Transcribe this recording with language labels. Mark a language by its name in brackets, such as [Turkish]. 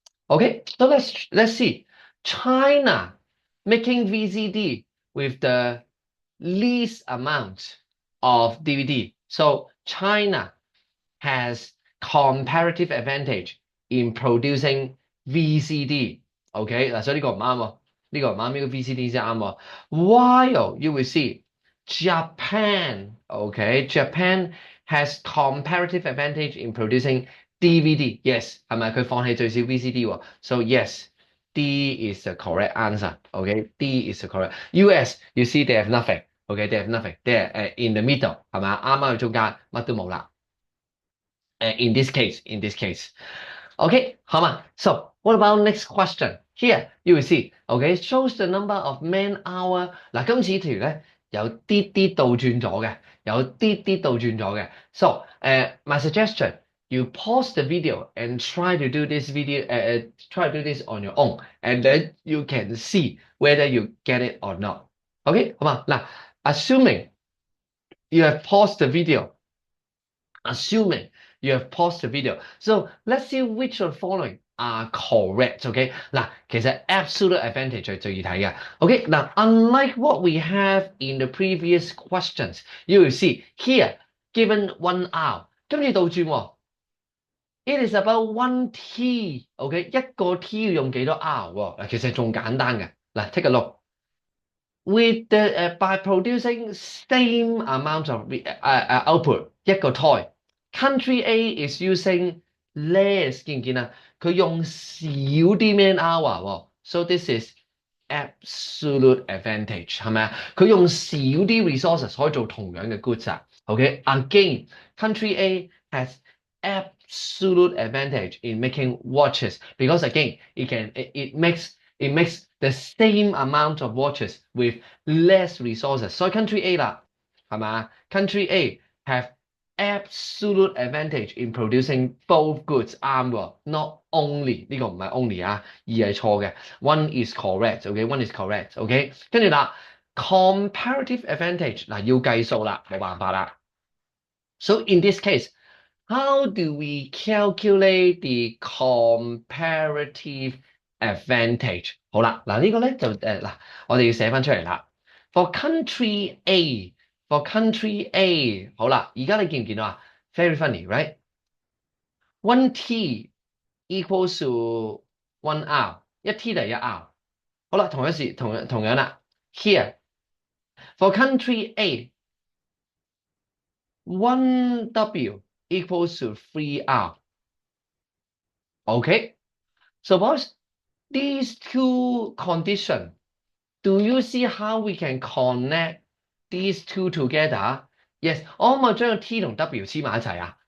[English] Okay, so let's see. China making VCD with the least amount of DVD. So China has comparative advantage in producing VCD. [Cantonese] OK 嗱，所以呢個唔啱喎，呢個唔啱，呢個 VCD 先啱喎。 [English] While you will see Japan, OK, Japan has comparative advantage in producing DVD. [Cantonese] Yes， 係咪佢放棄最少 VCD 喎？ [English] So yes, D is the correct answer. OK, D is the correct. US, you see they have nothing. OK, they have nothing. They are in the middle， [Cantonese] 係咪？啱啱喺中間，乜都冇啦。 [English] In this case. OK， [Cantonese] 好嘛 [English] ？So what about next question? Here you will see. OK, shows the number of man hour。 [Cantonese] 嗱，今次條咧有啲倒轉咗嘅，有啲倒轉咗嘅。 [English] So my suggestion, you pause the video and try to do this try to do this on your own, and then you can see whether you get it or not. OK， 好嘛？嗱，assuming you have paused the video. Assuming you have paused the video. So let's see which of the following are correct. [Cantonese] OK， 嗱，其實 absolute advantage 係最易睇嘅。 [English] OK， 嗱 unlike what we have in the previous questions, you will see here given 1 hour， [Cantonese] 今次倒轉喎。 [English] It is about 1 T。 [Cantonese] OK， 一個 T 要用幾多 hour 喎？ [English] 嗱， [Cantonese] 其實仲簡單嘅。 [English] 嗱 ，take a look。With the by producing same amount of output， 一個 toy。 country A is using less， [Cantonese] 見唔見啊？佢用少啲 man hour 喎， [English] so this is absolute advantage [Cantonese] 係咪啊？佢用少啲 resources 可以做同樣嘅 goods 啊。 [English] Okay, again, country A has absolute advantage in making watches because again, it makes the same amount of watches with less resources. [Cantonese] 所以 country A 啦，係嘛？ [English] country A have absolute advantage in producing both goods [Cantonese] 啱喎 ， [English] not only [Cantonese] 呢個唔係 only 啊，而係錯嘅。 [English] One is correct，OK，one is correct，OK。 [Cantonese] 跟住啦，comparative advantage 嗱要計數啦，冇辦法啦。 [English] So in this case, how do we calculate the comparative advantage？ [Cantonese] 好啦，嗱呢個咧就嗱，我哋要寫翻出嚟啦。 [English] For country A，for country A， [Cantonese] 好啦，而家你見唔見到啊？ [English] Very funny，right？One T equals to one R， [Cantonese] 一 T 就係一 R。好啦，同樣啦。 [English] Here for country A，one W equals to 3R。 Okay, suppose these two conditions, do you see how we can connect these two together? [Cantonese] Yes，我可唔可以將個 T 同 W 黐埋一齊啊？